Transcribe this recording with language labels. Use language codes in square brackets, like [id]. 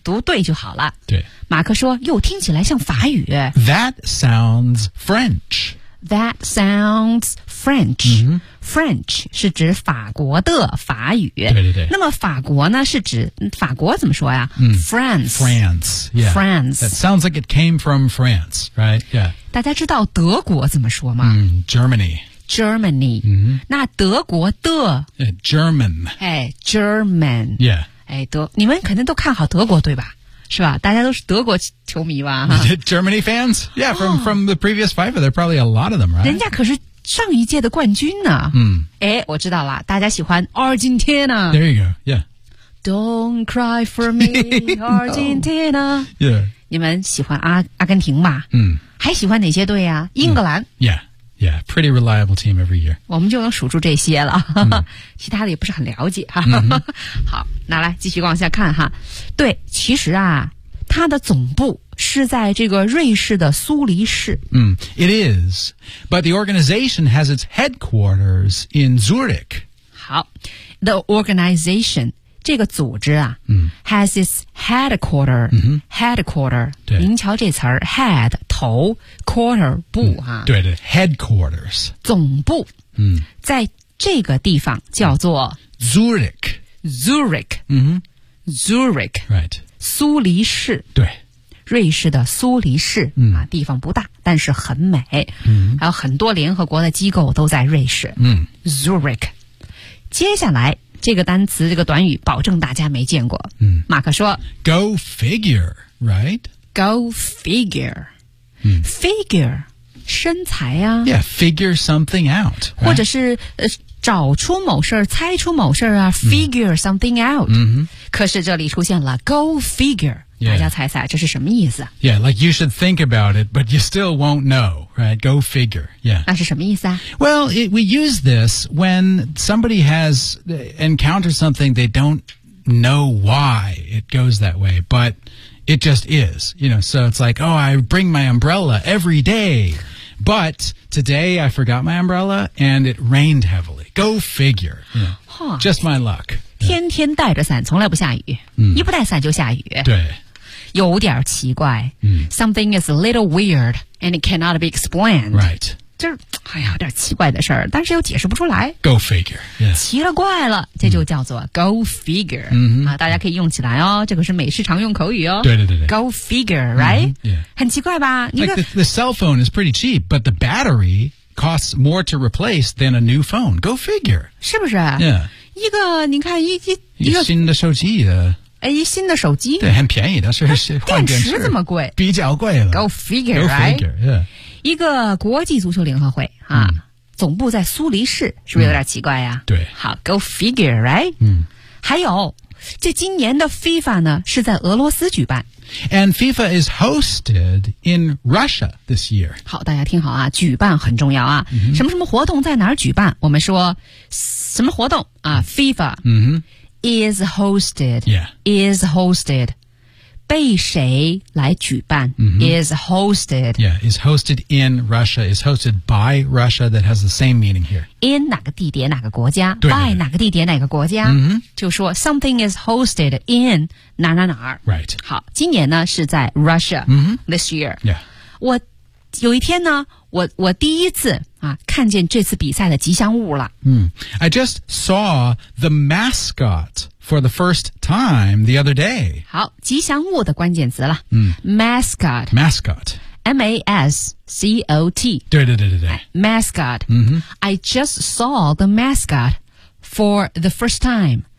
[zh] 读对就好了。对。马克说又听起来像法语。 [en] That sounds French. That sounds French.、 Mm-hmm. [zh] French 是指法国的法语。对对对。那么法国呢是指法国怎么说呀、嗯、 [en] France. France. Yeah. France. That sounds like it came from France, right? Yeah. [zh] 大家知道德国怎么说吗、 [en] mm, Germany. Germany.、 Mm-hmm. [zh] 那德国的。 [en] German. 哎 ,German. Yeah. [zh] 哎德你们肯定都看好德国对吧是吧大家都是德国球迷吧 [en] Germany fans? Yeah, from,、oh, from the previous FIFA, there are probably a lot of them, right? [zh] 人家可是上一届的冠军呢。嗯。诶我知道了大家喜欢 Argentina. [en] There you go, yeah. Don't cry for me, Argentina. No. Yeah. [zh] 你们喜欢阿根廷吧嗯。还喜欢哪些队啊英格兰。嗯、 [en] yeah, pretty reliable team every year. [zh] 我们就能数住这些了。其他的也不是很了解。嗯、好。拿来继续往下看哈，对，其实啊，它的总部是在这个瑞士的苏黎世。 [en] 嗯、it is, but the organization has its headquarters in Zurich. [zh] 好 ， [en] the organization [zh] 这个组织啊、嗯、 [en] ，has its headquarter、 [zh] 嗯、 [en] headquarter。 [zh] 对，您瞧这词儿 ，head 头 ，quarter 部啊、嗯。 [en] 对对 ，headquarters [zh] 总部。嗯，在这个地方叫做、嗯、 [en] Zurich。 Zurich,、 mm-hmm. Zurich, right? [zh] 苏黎世，对，瑞士的苏黎世、嗯、啊，地方不大，但是很美。嗯，还有很多联合国的机构都在瑞士。嗯 [en] ，Zurich。 [zh] 接下来这个单词，这个短语，保证大家没见过。嗯，马克说 [en] ，Go figure, right? Go figure. [zh] 嗯，figure 身材啊。 [en] Yeah, figure something out.、Right? [zh] 或者是找出某事儿，猜出某事儿啊 ， [en] figure something out、 mm-hmm.。 [zh] 可是这里出现了 [en] go figure，、 yeah. [zh] 大家猜猜这是什么意思 [en] ？Yeah, like you should think about it, but you still won't know, right? Go figure. Yeah. [zh] 那是什么意思啊 [en] ？Well, we use this when somebody has encountered something they don't know why it goes that way, but it just is. You know, so it's like, oh, I bring my umbrella every day. But today I forgot my umbrella and it rained heavily. Go figure. Yeah. Huh. Just my luck. [zh] 天天带着伞从来不下雨、嗯、一不带伞就下雨。对。有点奇怪、嗯。 [en] Something is a little weird and it cannot be explained. Right. [zh] 这哎呀有点奇怪的事儿但是又解释不出来。 [en] Go figure.、Yeah. [zh] 奇了怪了这就叫做 [en] go figure.、 [zh] 嗯啊、大家可以用起来哦这个是美式常用口语哦。对对对对。 [en] Go figure, right?、嗯 yeah. [zh] 很奇怪吧 [en] like the cell phone is pretty cheap, but the battery costs more to replace than a new phone. Go figure. [zh] 是不是 [en] yeah. [zh] 一个你看一个新的手机的。哎，新的手机对，很便宜，但是换电池这么贵，比较贵了。 [en] Go figure, right? Go figure, yeah. [zh] 一个国际足球联合会啊、嗯，总部在苏黎世，是不是有点奇怪呀、啊嗯？对， [en] 好 ，Go figure, right? [zh] 嗯，还有，这今年的 FIFA 呢是在俄罗斯举办 [en] ，and FIFA is hosted in Russia this year. [zh] 好，大家听好啊，举办很重要啊，嗯、什么什么活动在哪儿举办？我们说什么活动啊 ？FIFA，嗯哼。 [en] Is hosted. Yeah. Is hosted. [zh] 被谁来举办、 [en] mm-hmm. Is hosted. Yeah. Is hosted in Russia. Is hosted by Russia. That has the same meaning here. [zh] In 哪个地点哪个国家对, 对, 对 By 哪个地点哪个国家、 [en] mm-hmm. [zh] 就说 [en] something is hosted in [zh] 哪哪哪 [en] Right. [zh] 好今年呢是在 Russia、 [en] mm-hmm. This year. Yeah. [zh] 我有一天呢我第一次啊看见这次比赛的吉祥物了。嗯、mm. [en] ，I just saw the mascot for the first time the other day. [zh] 好，吉祥物的关键词了。嗯、 [en] mm. ，mascot，mascot， M-A-S-C-O-T. 对对对对对。 Mascot.、 Mm-hmm. I just saw the mascot for the first time.